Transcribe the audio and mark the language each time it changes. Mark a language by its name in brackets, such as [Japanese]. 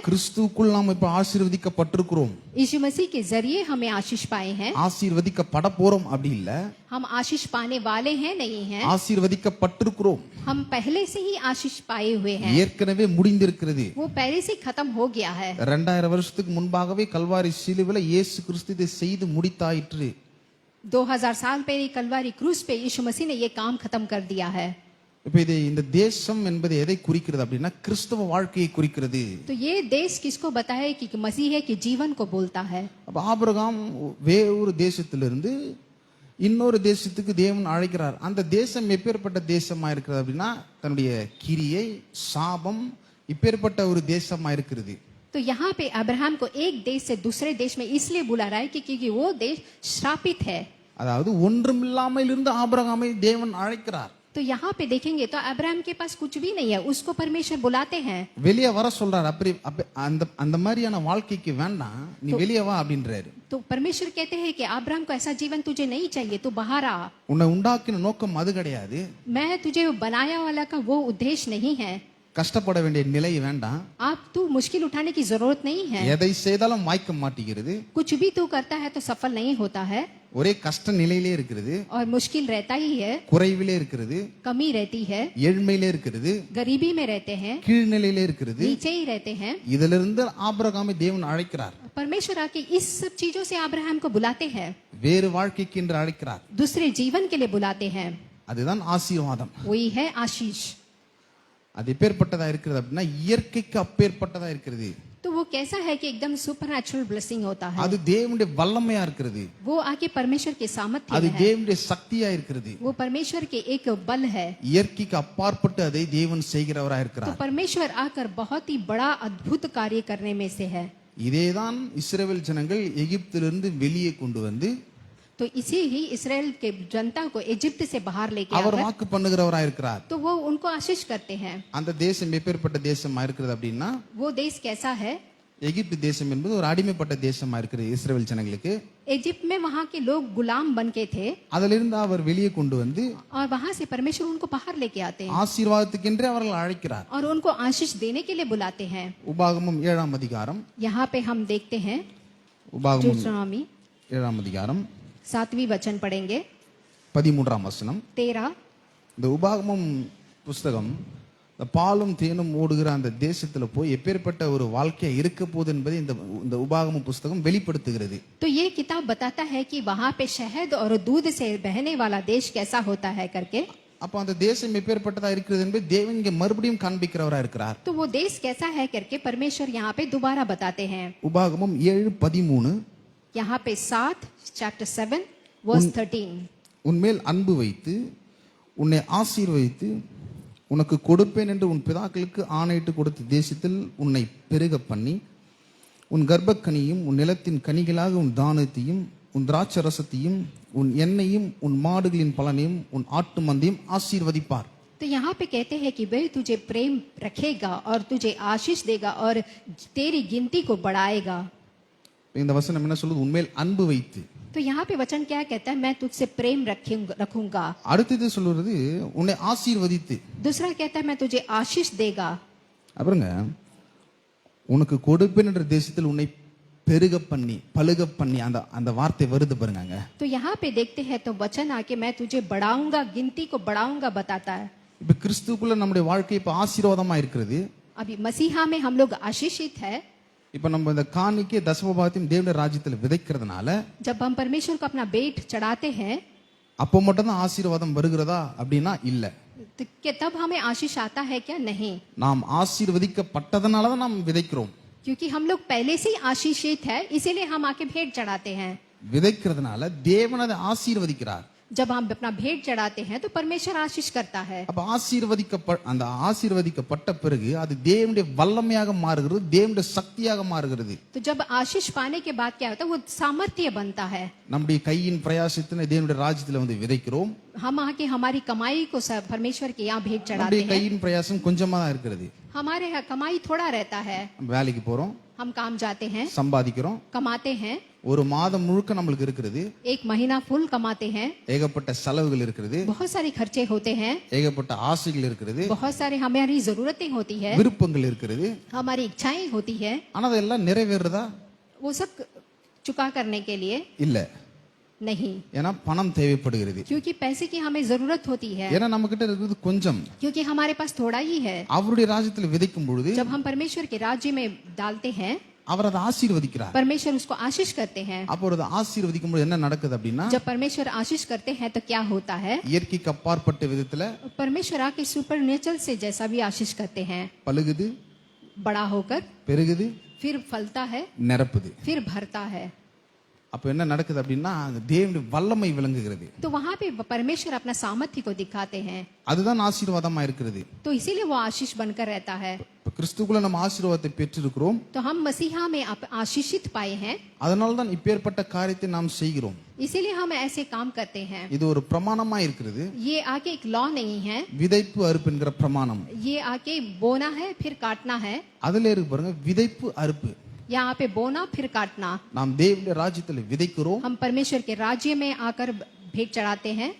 [Tamil] கிறிஸ்துவுக்குள் நாம் இப்ப ஆசீர்வதிக்கப்பட்டிருக்கிறோம். [Hindi] यीशु मसीह के जरिए हमें आशीष पाए हैं. [Tamil] ஆசீர்வதிக்கப்பட போறோம் அப்படி இல்ல, [Hindi] हम आशीष पाने वाले हैं नहीं हैं. [Tamil] ஆசீர்வதிக்கப்பட்டிருக்கிறோம். [Hindi] हम पहले से ही आशीष पाए हुए हैं. [Tamil] ஏற்கனவே முடிந்திருக்கிறது. [Hindi] वो पहले से खत्म हो गया है. [Tamil] 2000 வருஷத்துக்கு முன்பாகவே கல்வாரி சிலுவையில இயேசு கிறிஸ்து இதை செய்து முடித்தாயிற்று. [Hindi] 2000 साल पहले कलवारी क्रूस पे यीशु मसीह ने ये काम खत्म कर दिया है. [Tamil] இப்ப இது இந்த தேசம் என்பது எதை குறிக்கிறது அப்படின்னா கிறிஸ்தவ வாழ்க்கையை குறிக்கிறது. [Hindi] तो ये देश किसको बताया कि मसीह है कि जीवन को बोलता है. [Tamil] அப்ப ஆபிரகாம் வேறொரு தேசத்திலிருந்து இன்னொரு தேசத்துக்கு தேவன் அழைக்கிறார். அந்த தேசம் எப்பேற்பட்ட தேசமா இருக்கிறது அப்படின்னா தன்னுடைய கிரியை சாபம் இப்பேற்பட்ட ஒரு தேசமா இருக்கிறது. [Hindi] तो यहाँ पे अब्राहम को एक देश से दूसरे देश में इसलिए बुला रहा है कि क्योंकि वो देश श्रापित है. [Tamil] அதாவது ஒன்றுமில்லாமல் இருந்து ஆபிரகாமை தேவன் அழைக்கிறார். [Hindi] तो यहाँ पे देखेंगे तो अब्राहम के पास कुछ भी नहीं है, उसको परमेश्वर बुलाते हैं. [Tamil] வெளியே வர சொல்றார். அப்படி அந்த அந்த மாதிரியான வாழ்க்கைக்கு வேண்டாம், நீ வெளியே வா அப்படின்றாரு. [Hindi] तो परमेश्वर कहते हैं कि अब्राहम को ऐसा जीवन तुझे नहीं चाहिए, तू बाहर आ. [Tamil] உன்னை உண்டாக்கின நோக்கம் அது கிடையாது. [Hindi] मैं तुझे बनाया वाला का वो उद्देश्य नहीं है. [Tamil] கஷ்டப்பட வேண்டிய நிலை வேண்டாம். [Hindi] आप तू मुश्किल उठाने की जरूरत नहीं है. [Tamil] எதை செய்தாலும் வாய்க்க மாட்டேங்கிறது. [Hindi] कुछ भी तू करता है तो सफल नहीं होता है. [Tamil] ஒரே கஷ்ட நிலையிலே இருக்கிறது. [Hindi] और मुश्किल रहता ही है. [Tamil] குறைவிலே இருக்கிறது. [Hindi] कमी रहती है. [Tamil] ஏழ்மையிலே இருக்கிறது. [Hindi] गरीबी में रहते हैं. [Tamil] கீழ்நிலையிலே இருக்கிறது. [Hindi] नीचे ही रहते हैं. [Tamil] இதிலிருந்து ஆபிரகாமை தேவன் அழைக்கிறார். [Hindi] परमेश्वर आके इस सब चीजों से अब्राहम को बुलाते हैं. [Tamil] வேறு வாழ்க்கைக்கு என்று அழைக்கிறார். [Hindi] दूसरे जीवन के लिए बुलाते हैं. [Tamil] அதுதான் ஆசீர்வாதம். [Hindi] वही है आशीष. [Tamil] அது எப்பேற்பட்டதா இருக்கிறது அப்படின்னா இயற்கைக்கு அப்பேற்பட்டதா இருக்கிறது. [Hindi] तो वो कैसा है कि एकदम [English] supernatural blessing [Hindi] होता है. [Tamil] அது தேவனுடைய வல்லமையா இருக்கிறது. [Hindi] वो आके परमेश्वर के सामर्थ्य [Tamil] அது [Hindi] है. [Tamil] தேவனுடைய சக்தியா இருக்கிறது. [Hindi] वो परमेश्वर के एक बल है. [Tamil] இயற்கைக்கு அப்பாற்பட்டு அதை தேவன் செய்கிறவரா [Hindi] तो [Tamil] இருக்கிறார். [Hindi] परमेश्वर आकर बहुत ही बड़ा अद्भुत कार्य करने में से है. [Tamil] இதேதான் இஸ்ரவேல் ஜனங்கள் எகிப்திலிருந்து வெளியே கொண்டு வந்து [Hindi] तो इसी ही इस्राएल के जनता को इजिप्ट से बाहर लेके [Tamil] அவர் [Hindi] आकर [Tamil] வாக்கு பண்ணுகிறவரா இருக்கிறார். [Hindi] तो वो उनको आशीष करते हैं. [Tamil] அந்த தேசம் எப்பேற்பட்ட தேசமா இருக்கிறது அப்படின்னா [Hindi] वो देश कैसा है? [Tamil] எகிப்து தேசம் என்பது ஒரு அடிமைப்பட்ட தேசமா இருக்கிறது இஸ்ரவேல் ஜனங்களுக்கு. [Hindi] इजिप्ट में वहाँ के लोग गुलाम बन के थे [Tamil] அதிலிருந்து அவர் வெளியே கொண்டு வந்து [Hindi] और वहाँ से परमेश्वर उनको बाहर लेके आते हैं [Tamil] ஆசீர்வாதத்துக்கென்றே அவர்கள் அழைக்கிறார். [Hindi] और उनको आशीष देने के लिए बुलाते हैं. [Tamil] உபாகமம் 7ஆம் அதிகாரம். [Hindi] यहाँ पे हम देखते हैं [Tamil] உபாகமம் [English] deuteronomy [Tamil] 7ஆம் அதிகாரம் [Hindi] 7वीं वचन पढ़ेंगे [Tamil] 13ஆம் வசனம். 13. இந்த உபாகமம் புஸ்தகம் இந்த பாலும் தேனும் ஓடுகிற அந்த தேசத்துல போய் எப்பேற்பட்ட ஒரு வாழ்க்கையா இருக்க போகுது என்பதை இந்த உபாகம புஸ்தகம் வெளிப்படுத்துகிறது. [Hindi] तो ये किताब बताता है कि वहाँ पे शहद और दूध से बहने वाला देश कैसा होता है करके. [Tamil] அப்ப அந்த தேசம் எப்பேற்பட்டதா இருக்கிறது என்பதை தேவன் இங்கே மறுபடியும் காண்பிக்கிறவரா இருக்கிறார். [Hindi] तो वो देश कैसा है करके परमेश्वर यहाँ पे दोबारा बताते हैं. [Tamil] உபாகமம் 7:13 [Hindi] यहाँ पे 7 chapter 7 verse 13. [Tamil] உன்மேல் அன்பு வைத்து உன்னை ஆசீர்வதித்து உனக்கு கொடுப்பேன் என்று உன் பிதாக்களுக்கு ஆணையிட்டு கொடுத்த தேசத்தில் உன்னை பெருக பண்ணி உன் கர்ப்பக்கனியும் உன் நிலத்தின் கனிகளாக உன் தானத்தையும் உன் திராட்சரசத்தையும் உன் எண்ணெயும் உன் மாடுகளின் பலனையும் உன் ஆட்டு மந்தையும் ஆசீர்வதிப்பார். [Hindi] तो यहाँ पे कहते हैं कि वह तुझे प्रेम रखेगा और तुझे आशीष देगा और तेरी गिनती को बढ़ाएगा. [Tamil] இந்த வசனம் என்ன சொல்லுது? உன்மேல் அன்பு வைத்து. [Hindi] तो यहाँ पे वचन क्या कहता है? मैं तुझसे प्रेम रखूंगा. [Tamil] அடுத்தது சொல்றது உன்னை ஆசீர்வதித்து. [Hindi] दूसरा कहता है मैं तुझे आशीष देगा. [Tamil] அப்புறங்க உனக்கு கொடுப்பேன் என்ற தேசத்தில் உன்னை பெருக பண்ணி பலுக பண்ணி அந்த வார்த்தை வருது பாருங்க. [Hindi] तो यहाँ पे देखते हैं तो वचन आके मैं तुझे बढ़ाऊंगा, गिनती को बढ़ाऊंगा बताता है. [Tamil] இப்ப கிறிஸ்துவுக்குள்ள நம்முடைய வாழ்க்கை இப்ப ஆசீர்வாதமா இருக்கிறது. [Hindi] अभी मसीहा में हम लोग आशीषित है. [Tamil] இப்ப நம்ம இந்த காணிக்கை தசமபாகத்தையும் தேவனுடைய ராஜ்யத்துல விதைக்கிறதுனால [Hindi] जब हम परमेश्वर को अपना बेट चढ़ाते हैं [Tamil] அப்போ மட்டும் தான் ஆசீர்வாதம் வருகிறதா அப்படின்னா இல்ல. [Hindi] तो क्या तब हमें आशीष आता है क्या? नहीं. [Tamil] நாம் ஆசீர்வதிக்கப்பட்டதனால தான் நாம் விதைக்கிறோம். [Hindi] क्योंकि हम लोग पहले से ही आशीषित है, इसीलिए हम आके भेंट चढ़ाते हैं. [Tamil] விதைக்கிறதுனால தேவன் அதை ஆசீர்வதிக்கிறார். [Hindi] जब हम अपना भेंट चढ़ाते हैं तो परमेश्वर आशीष करता है. [Tamil] அப்ப ஆசீர்வதிக்கப்பட்ட பிறகு அது தேவனுடைய வல்லமையாக மாறுகிறது, தேவனுடைய சக்தியாக மாறுகிறது. [Hindi] तो जब आशीष पाने के बाद क्या होता है? वो सामर्थ्य बनता है. [Tamil] நம்முடைய கையின் பிரயாசத்தினை தேவனுடைய ராஜ்யத்துல வந்து விதைக்கிறோம். [Hindi] हम आके हमारी कमाई को परमेश्वर के यहाँ भेंट चढ़ाते [Tamil] நம்முடைய [Hindi] हैं. [Tamil] கையின் பிரயாசம் கொஞ்சமா தான் இருக்கிறது. [Hindi] हमारे यहाँ कमाई थोड़ा रहता है. [Tamil] வேலைக்கு போறோம், [Hindi] हम काम जाते हैं, [Tamil] சம்பாதிக்கிறோம், [Hindi] कमाते हैं, [Tamil] ஒரு மாதம் முழுக்க நம்மளுக்கு இருக்கிறது, [Hindi] एक महीना फुल कमाते हैं, [Tamil] ஏகப்பட்ட செலவுகள் இருக்கிறது, [Hindi] बहुत सारे खर्चे होते हैं, [Tamil] ஏகப்பட்ட ஆசைகள் இருக்கிறது, [Hindi] बहुत सारे हमारी जरूरतें होती है, [Tamil] விருப்பங்கள் இருக்கிறது. [Hindi] हमारी इच्छाएं होती है, [Tamil] ஆனா அதெல்லாம் நிறைவேறுதா? [Hindi] वो सब चुका करने के लिए [Tamil] இல்ல. [Hindi] नहीं, [Tamil] ஏன்னா பணம் தேவைப்படுகிறது. [Hindi] क्योंकि पैसे की हमें जरूरत होती है, [Tamil] ஏன்னா நம்ம கிட்ட இருக்கிறது கொஞ்சம். [Hindi] क्योंकि हमारे पास थोड़ा ही है. [Tamil] அவருடைய ராஜ்யத்தில் விதைக்கும் பொழுது [Hindi] जब हम परमेश्वर के राज्य में डालते हैं, [Tamil] அவர் அதை ஆசீர்வதிக்கிறார். [Hindi] परमेश्वर उसको आशीष करते हैं. [Tamil] அப்போ அதை ஆசீர்வதிக்கும் பொழுது என்ன நடக்குது அப்படின்னா, [Hindi] जब परमेश्वर आशीष करते हैं तो क्या होता है, [Tamil] இயற்கைக்கு அப்பாற்பட்ட விதத்துல [Hindi] परमेश्वर आके [English] super nature [Hindi] से जैसा भी आशीष करते हैं, [Tamil] பழுகுது, [Hindi] बड़ा होकर [Tamil] பெருகுது, [Hindi] फिर फलता है, [Tamil] நிரப்புது. [Hindi] फिर भरता है. [Tamil] அப்ப என்ன நடக்குது அப்படின்னா, அந்த தேவனுடைய வல்லமை விளங்குகிறது. [Hindi] तो वहां पे परमेश्वर अपना सामर्थ्य को दिखाते हैं, [Tamil] அதுதான் ஆசீர்வாதமா இருக்கிறது. [Hindi] तो इसीलिए वो आशीष बनकर रहता है. [Tamil] இப்ப கிறிஸ்துக்குள்ள நம்ம ஆசீர்வாதத்தை பெற்றிருக்கிறோம். [Hindi] तो हम मसीहा में आशीषित पाए हैं, [Tamil] அதனால தான் இப்பேற்பட்ட காரியத்தை நாம் செய்கிறோம். [Hindi] इसीलिए हम ऐसे काम करते हैं. [Tamil] இது ஒரு பிரமாணமா இருக்கிறது. [Hindi] ये आके एक लॉ नहीं है, [Tamil] விதைப்பு அறுப்பு என்கிற பிரமாணம். [Hindi] ये आके बोना है फिर काटना है. [Tamil] அதுல இருக்கு பாருங்க, விதைப்பு அறுப்பு. [Hindi] यहाँ पे बोना फिर काटना. [Tamil] நாம் தேவனுடைய ராஜ்யத்தில் விதைக்கிறோம், [Hindi] हम परमेश्वर के राज्य में आकर भेंट चढ़ाते हैं,